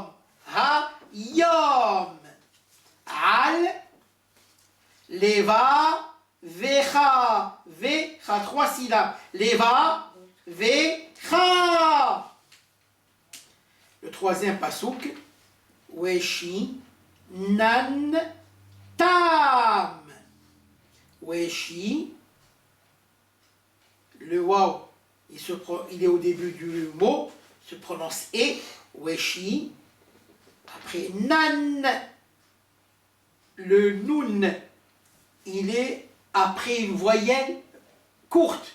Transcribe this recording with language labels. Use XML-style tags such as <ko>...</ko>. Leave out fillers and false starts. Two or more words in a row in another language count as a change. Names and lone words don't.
<he>Ha, yom. Al, leva, vecha.</he> <fr>Vecha, 3 syllabes. Leva, vecha. Le 3e pasouk.</fr> <he>Weshi, nan, tam. Weshi,</he> <fr>le waw, il est au début du mot, se prononce e, weshi. Après nan, le nun, il est après une voyelle courte.</fr>